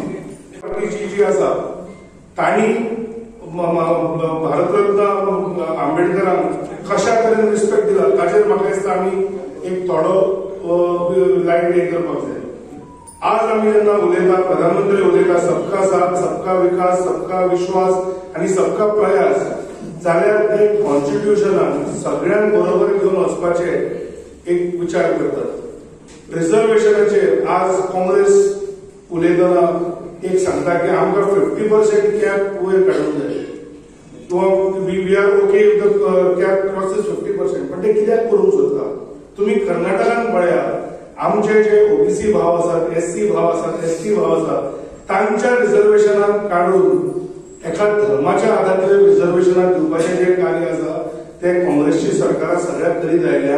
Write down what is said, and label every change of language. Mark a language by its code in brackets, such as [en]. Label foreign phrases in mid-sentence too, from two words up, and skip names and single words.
[kok] पार्टीची जी आसा तांणी भारतरत्न आंबेडकरांक कशा तरेन रिस्पेक्ट दिला ताचेर म्हाका दिसता आमी एक थोडो लायट हे करपाक जाय. आज आमी जेन्ना उलयता, प्रधानमंत्री उलयता [hi] सबका साथ, सबका विकास, सबका विश्वास [kok] आणि [hi] सबका प्रयास, [kok] जाल्यार ते कॉन्स्टिट्युशनान सगळ्यांक बरोबर घेवन वचपाचे एक विचार करतात. रिझर्वेशनाचेर आज काँग्रेस उलयतना एक सांगता की आमकां 50% कॅप वयर काडूंक जाय किंवा [en] we are OK if the cap crosses 50%. [kok] पण ते कित्याक करूंक सोदता? तुम्ही कर्नाटकान पळयात, आमचे जे ओबीसी भाव आसात, एससी भाव आसात, एसटी भाव आसात, तांच्या रिझर्वेशनाक काढून एका धर्माच्या आधाराचेर रिझर्वेशनाक दिवपाचें जे कार्य आसा ते काँग्रेसची सरकारां सगळ्यात करीत आयल्या.